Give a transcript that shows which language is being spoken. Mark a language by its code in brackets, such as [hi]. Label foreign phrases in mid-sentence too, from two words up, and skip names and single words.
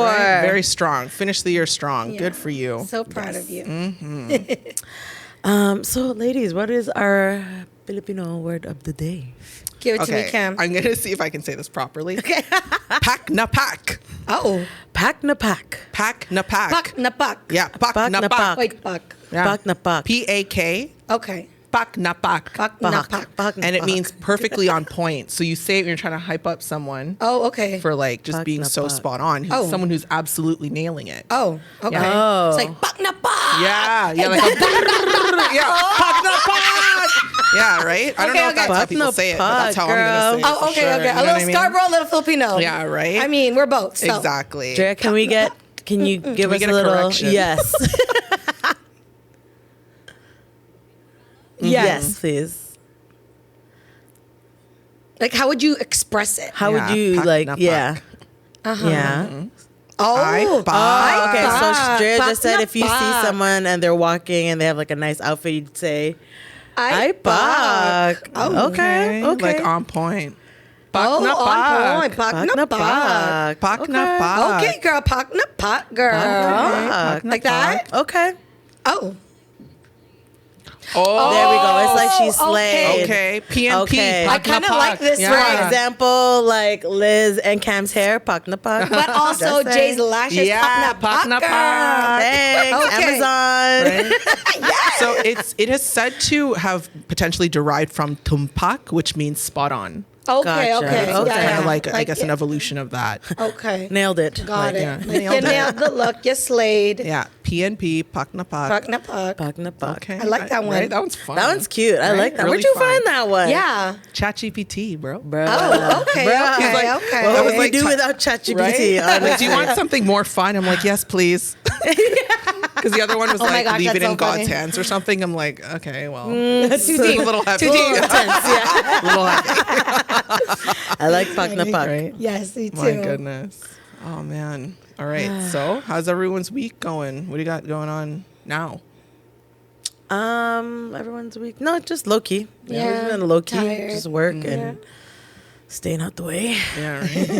[en] Right? Very strong. Finish the year strong. Yeah. Good for you. So proud of you. So, ladies, what is our Filipino word of the day? Give it to me, Okay, Cam. I'm going to see if I can say this properly. [tl] Okay. Pack na pack. [en] Oh. [tl] Pack na pack. Pack na pack. Pak na pak. [en] Yeah, pack [tl] Pak na na pack. pack. [en] Wait, pak. Yeah. [tl] Pack na pack. [en] P-A-K. Okay. [tl] Pack na pack. Pak na pak. Pack na [en] And it [tl] pack. [en] means perfectly on point. So you say it when you're trying to hype up someone Oh, okay. for like just [tl] Pack [en] being [tl] na [en] so [tl] pack. [en] spot on. Oh. Someone who's absolutely nailing it. Oh, okay. Yeah. Oh. It's like [tl] pak na pak. [en] Yeah, like a yeah, [tl] pack na pack. [en] Yeah, right? I don't know if that's how [tl] Pack [en] people [tl] na [en] say it, but [tl] pack, [en] that's how I'm going to say it. Oh, for okay, sure. okay. You A know little what I mean? Scarborough, a little Filipino. Yeah, right? I mean, we're both. So. Exactly. Drea, can you give we us get a a little? correction? Yes. Yes, please. Like, how would you express it? How Yeah, would you [tl] pack [en] like? [tl] na [en] Yeah. [tl] pack. [en] Yeah. Oh, I Oh, okay. So [tl] Pak. [en] Drea [tl] Pak [en] just said [tl] na [en] if you see [tl] pak. [en] someone and they're walking and they have like a nice outfit, you'd say, I "I pak." Oh, Okay. Like on point. Pack Oh, [tl] na [en] on [tl] pack. [en] point. [tl] Pak Pak na na pak. pak. Pack na pack. [en] Okay, girl. [tl] Pak na pak, girl. Pak [en] Like that? Okay. Oh. Oh, There we go. It's like she okay. slayed. okay. PNP. Okay. [tl] Pack [en] I kinda [tl] na [en] like [tl] pack. [en] this Yeah. For example, like Liz and Cam's hair, [tl] pak na pak. [en] But also Just saying. Jay's lashes. Yeah, [tl] pak na pak na pak. [en] Thanks, Okay. Amazon. So it is said to have potentially derived from tumpak, which means spot on. Okay, Gotcha. okay. Okay. Yeah, Kind of yeah. like I guess an evolution of that. Okay. Nailed it. Got it. yeah. Like, Nailed you it. nailed the look. You slayed. [tl] Yeah, PNP, pak na pak. Pak na pak. Pak na pak. [en] Okay, I like that one. Right? That one's fun. That one's cute. I Right? like that. Really Where'd you fun. find that one? Yeah. ChatGPT, bro. Bro. Oh, okay, Bruh. okay, He's like- okay. What I would was we like, do "Ty- without ChatGPT? Right? honestly? Do you want something more fun? I'm like, yes, please. Because the other one was Oh my like, gosh, leave it that's in so God's funny. hands or something. I'm like, okay, well, Too it's deep. a little heavy. Too deep. A little heavy. I like [tl] pak na pak. [en] Right? Yes, me too. My goodness. Oh, man. All right. So how's everyone's week going? What do you got going on now? Everyone's week. No, just low key. Yeah, We've been low key. tired. Just work and staying out the way. Yeah, right.